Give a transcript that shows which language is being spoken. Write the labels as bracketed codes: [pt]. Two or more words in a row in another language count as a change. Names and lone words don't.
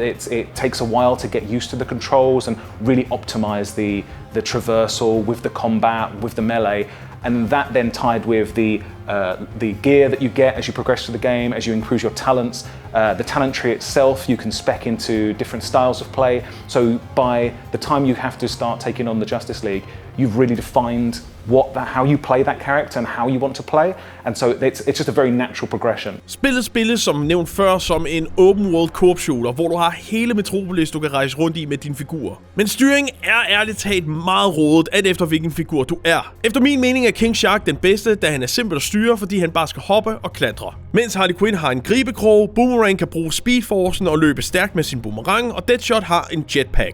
[en] It takes a while to get used to the controls and really optimize the traversal with the combat, with the melee, and that then tied with the gear that you get as you progress through the game, as you increase your talents. The talent tree itself, you can spec into different styles of play. So by the time you have to start taking on the Justice League, you've really defined how you play that character and how you want to play, and so it's just a very natural progression. [da] Spillet spilles som nævnt før som en [en] open world co-op shooter, [da] hvor du har hele Metropolis, du kan rejse rundt i med din figur. Men styringen er ærligt talt meget rodet, alt efter hvilken figur du er. Efter min mening er King Shark den bedste, da han er simpel at styre, fordi han bare skal hoppe og klatre. Mens Harley Quinn har en gribekrog, Boomerang kan bruge speedforcen og løbe stærkt med sin boomerang, og Deadshot har en jetpack.